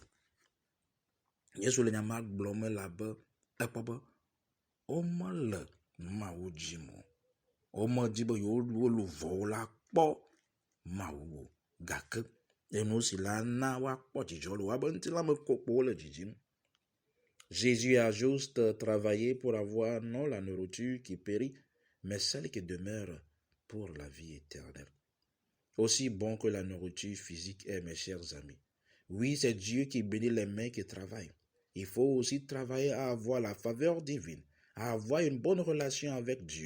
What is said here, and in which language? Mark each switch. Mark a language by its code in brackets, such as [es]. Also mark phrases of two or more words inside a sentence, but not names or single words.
[ee] Yesu le nya ma gblɔm elabe ekpɔ be womele Mawu dzim o. Womedi be wolu vɔwo la kpɔ Mawu o, gake enu si la na woakpɔ dzidzɔ le woabe ŋutilã me ko kpo wole dzidzim. [fr] Jésus a juste travaillé pour avoir non la nourriture qui périt, mais celle qui demeure pour la vie éternelle. Aussi bon que la nourriture physique est, mes chers amis. Oui, c'est Dieu qui bénit les mains qui travaillent. Il faut aussi travailler à avoir la faveur divine, à avoir une bonne relation avec Dieu.